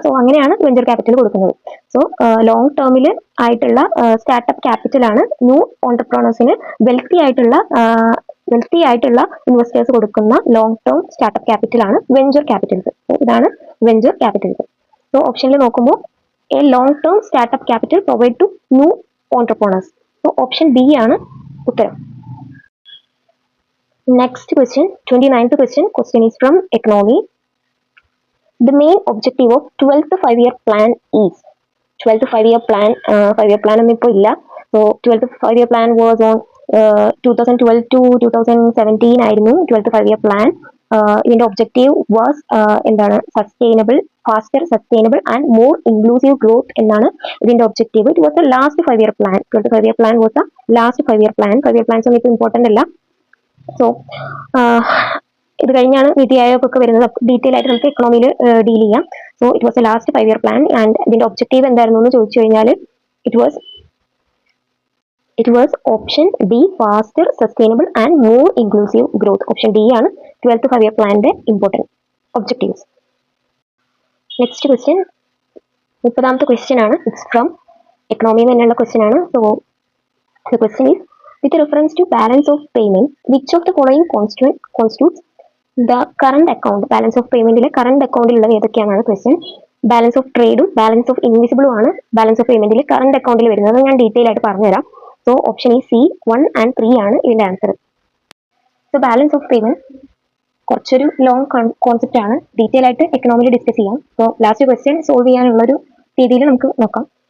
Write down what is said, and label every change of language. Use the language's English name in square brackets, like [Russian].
[Malayalam] So അങ്ങനെയാണ് venture capital കൊടുക്കുന്നത്. So long ടേമിൽ ആയിട്ടുള്ള സ്റ്റാർട്ടപ്പ് ക്യാപിറ്റലാണ് ന്യൂ ഓൺടർപ്രണേഴ്സിന് വെൽത്തി ആയിട്ടുള്ള വെൽത്തി ആയിട്ടുള്ള ഇൻവെസ്റ്റേഴ്സ് കൊടുക്കുന്ന long term startup ക്യാപിറ്റലാണ് venture Capitals. ഇതാണ് വെഞ്ചർ ക്യാപിറ്റൽസ്. സോ ഓപ്ഷനിൽ നോക്കുമ്പോൾ [English] A long term startup capital provide to new entrepreneurs. [Malayalam] So option B ആണ് ഉത്തരം. [English] Next question, 29th question. Question is from economy. The main objective of 12th 5-year plan is 12th 5-year plan. [Malayalam] 5-year plan ഒന്നും ഇപ്പോൾ ഇല്ല. [English] So 12th 5-year plan was on 2012 to 2017 [Malayalam] ആയിരുന്നു [English] 12th 5-year plan. [Malayalam] ഇതിന്റെ objective was എന്താണ് sustainable, [English] faster sustainable and more inclusive growth [Malayalam] എന്നാണ് ഇതിന്റെ objective. [English] It was the last 5-year plan. 12th 5-year plan was the last 5-year plan. [Malayalam] 5-year plans ഒന്നും ഇപ്പോൾ important അല്ല. So ഇത് കഴിഞ്ഞാണ് നീതി ആയോഗ് ഒക്കെ വരുന്നത്. ഡീറ്റെയിൽ ആയിട്ട് നമുക്ക് എക്കണോമിയിൽ ഡീൽ ചെയ്യാം. So [English] it was a last 5-year plan [Malayalam] and ഇതിന്റെ ഒബ്ജക്റ്റീവ് എന്തായിരുന്നു എന്ന് ചോദിച്ചു കഴിഞ്ഞാൽ [English] It was option D, faster sustainable and more inclusive growth. [Malayalam] Option D ആണ് 12th 5-year പ്ലാനിന്റെ important objectives. Next question 30ാമത്തെ question ആണ്. [English] it's from [Malayalam] എക്കണോമിയിൽ തന്നെയുള്ള question ആണ്. [English] So the question is with reference to balance of payment, which of the following constitutes the current account? [Malayalam] Balance of payment ile current account ഉള്ളത് ഏതൊക്കെയാണ് question. Balance of ട്രേഡും balance of ഇൻവിസിബിളും ആണ് balance of പേയ്മെന്റിൽ current അക്കൗണ്ടിൽ വരുന്നത്. ഞാൻ detail ആയിട്ട് പറഞ്ഞുതരാം. So option ഈ C 1 and 3 ആണ് ഇതിന്റെ answer. So balance of payment കുറച്ചൊരു ലോങ് കോൺസെപ്റ്റ് ആണ്. ഡീറ്റെയിൽ ആയിട്ട് എക്കണോമിയിൽ ഡിസ്കസ് ചെയ്യാം. സോ ലാസ്റ്റ് ക്വസ്റ്റ്യൻ സോൾവ് ചെയ്യാനുള്ളൊരു രീതിയിൽ നമുക്ക് നോക്കാം.